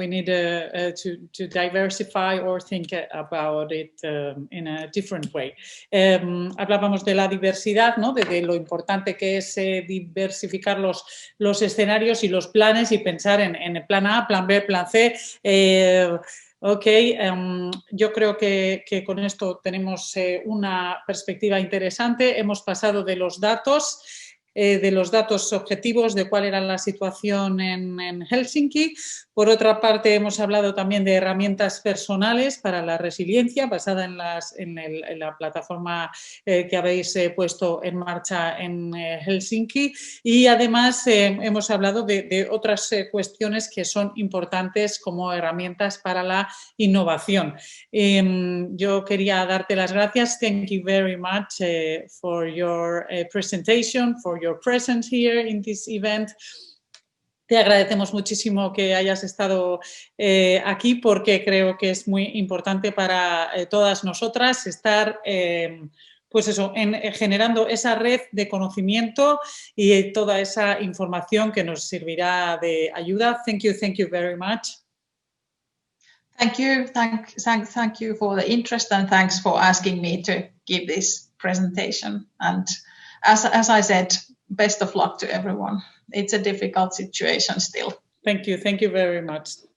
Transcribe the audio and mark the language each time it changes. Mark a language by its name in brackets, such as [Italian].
[English] We need to diversify or think about it in a different way. [Spanish] Hablábamos de la diversidad, ¿no? De lo importante que es diversificar los escenarios y los planes y pensar en el plan A, plan B, plan C. Yo creo que con esto tenemos una perspectiva interesante. Hemos pasado de los datos objetivos de cuál era la situación en Helsinki. Por otra parte, hemos hablado también de herramientas personales para la resiliencia basada en la plataforma que habéis puesto en marcha en Helsinki. Y además hemos hablado de otras cuestiones que son importantes como herramientas para la innovación. Yo quería darte las gracias. [English] Thank you very much for your presentation, for your presence here in this event. [Spanish] Te agradecemos muchísimo que hayas estado aquí porque creo que es muy importante para todas nosotras estar pues eso, generando esa red de conocimiento y toda esa información que nos servirá de ayuda. [English] Thank you very much. Thank you for the interest and thanks for asking me to give this presentation. And as I said, best of luck to everyone. It's a difficult situation still. Thank you very much.